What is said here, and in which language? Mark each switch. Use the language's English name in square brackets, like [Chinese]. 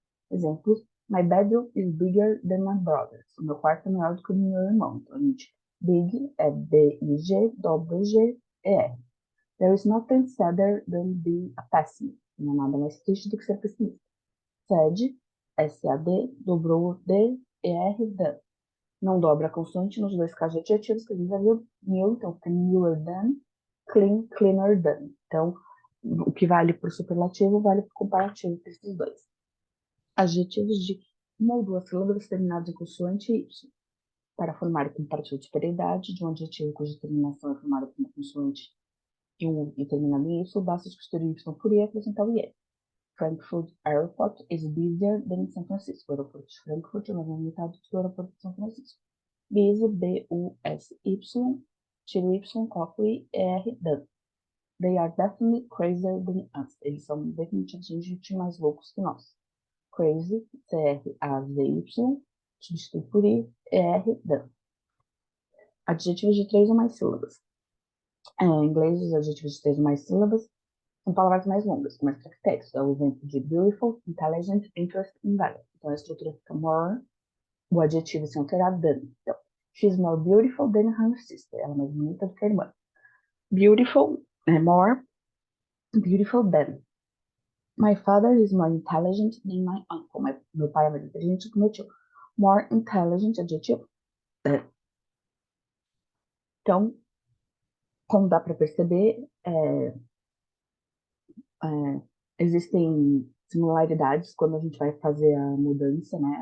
[Portuguese] Exemplos. [English] My bedroom is bigger than my brother's. [Portuguese] O meu quarto é maior do que o do meu irmão. Então, a gente, big é B-I-G, W-G-E-R. [English] There is nothing sadder than being a pessimist. [Portuguese] Não há nada mais triste do que ser pessimista. SED, SAD, dobrou o D, ER, DAN. Não dobra a consoante nos dois casos adjetivos que a gente já viu. New, então, newer than, clean, cleaner than. Então, o que vale para o superlativo vale para o comparativo para esses dois. Adjetivos de uma ou duas sílabas terminados em consoante Y. Para formar o comparativo de superioridade de um adjetivo cuja terminação é formada por uma consoante e terminado em Y, basta substituir Y por I e acrescentar o IE. [English] Frankfurt Airport is busier than San Francisco. [Portuguese] O aeroporto de Frankfurt é mais movimentado do que o aeroporto de São Francisco. Busy, B-U-S-Y, tiro Y, coloco I, R, done. [English] They are definitely crazier than us. [Portuguese] Eles são definitivamente mais loucos que nós. Crazy, C-R-A-Z-Y, substitui por I, R, done. Adjetivos de 3 ou mais sílabas. Em inglês, os adjetivos de 3 ou mais sílabas são palavras mais longas, com mais caracteres. É o exemplo de beautiful, intelligent, interesting, valuable. Então, a estrutura fica more, o adjetivo sem alterar, than. Então, [English] she's more beautiful than her sister. [Portuguese] Ela é mais bonita do que a irmã. Beautiful é more, beautiful than. [English] My father is more intelligent than my uncle. [Portuguese] Meu pai é mais inteligente que meu tio. More intelligent, adjetivo, than. Então, como dá para perceber, existem similaridades quando a gente vai fazer a mudança, né?